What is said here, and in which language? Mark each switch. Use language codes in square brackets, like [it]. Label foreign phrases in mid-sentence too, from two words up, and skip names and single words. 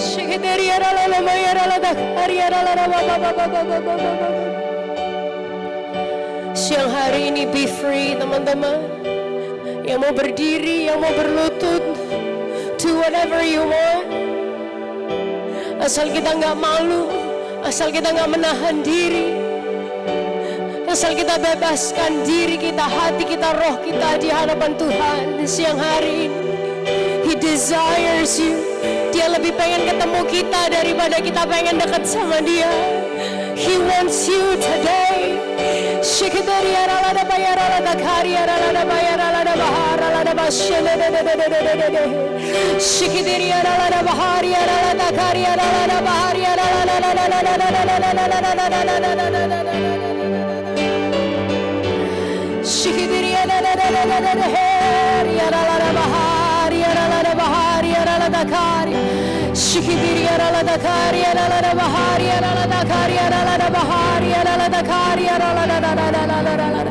[id] Siang hari ini [en] be free [id] teman-teman. Yang mau berdiri, yang mau berlutut, [en] do whatever you want. [id] Asal kita nggak malu, asal kita nggak menahan diri, asal kita bebaskan diri kita, hati kita, roh kita di hadapan Tuhan di siang hari ini. [en] He desires you. [id] Dia lebih pengen ketemu kita daripada kita pengen dekat sama dia. [en] He wants you today. Shikidari aralada bayaralada kari aralada bayaralada bahar aralada bashelelelelelelelele. Shikidari aralada bahari aralada kari aralada bahari aralada. Shikidari aralada bahari aralada bahari aralada kari. Shikidiri aralada kari aralada bahari aralada kari aralada bahari aralada kari aralada.